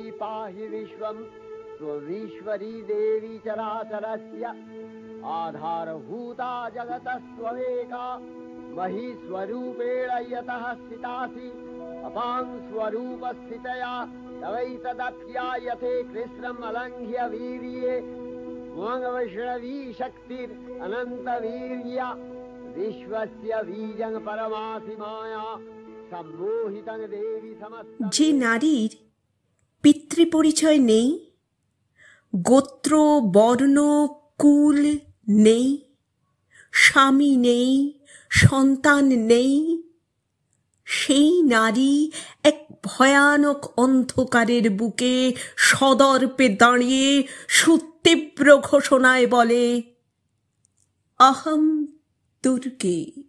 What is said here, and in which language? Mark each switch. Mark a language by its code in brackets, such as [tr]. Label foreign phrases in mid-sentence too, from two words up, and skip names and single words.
[sa] पाहि विश्वं त्वमीश्वरी देवी चराचरस्य आधारभूता जगतस्त्वमेका महीस्वरूपेण यतः स्थितासि अपां स्वरूपस्थितया तवैतदप्यायते कृष्णम् अलङ्घ्य वीर्ये वैष्णवी शक्तिर अनंत वीर्य विश्वस्य बीजं परमासि माया सम्मोहितं देवी समस्त। [bn] যে নারীর পিতৃপরিচয় নেই, গোত্র বর্ণ কুল নেই, স্বামী নেই, সন্তান নেই, সেই নারী এক ভয়ানক অন্ধকারের বুকে সদর্পে দাঁড়িয়ে সুতীব্র ঘোষণায় বলে, [sa] অহম দুর্গে।